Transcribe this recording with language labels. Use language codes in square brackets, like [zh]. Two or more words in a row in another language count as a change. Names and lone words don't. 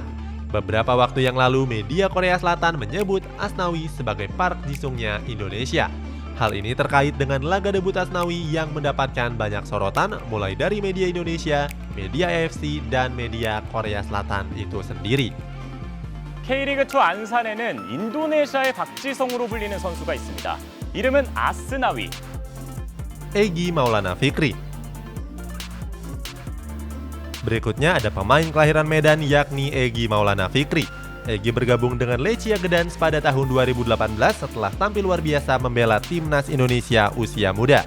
[id] Beberapa waktu yang lalu, media Korea Selatan menyebut Asnawi sebagai Park Ji-sungnya Indonesia. Hal ini terkait dengan laga debut Asnawi yang mendapatkan banyak sorotan mulai dari media Indonesia, media AFC, dan media Korea Selatan itu sendiri. [ko] K리그2 안산에는 인도네시아의 박지성으로 불리는 선수가 있습니다. 이름은 아스나위. [id] Egy Maulana Fikri. Berikutnya ada pemain kelahiran Medan yakni Egy Maulana Fikri. Egy bergabung dengan Lechia Gdansk pada tahun 2018 setelah tampil luar biasa membela timnas Indonesia usia muda.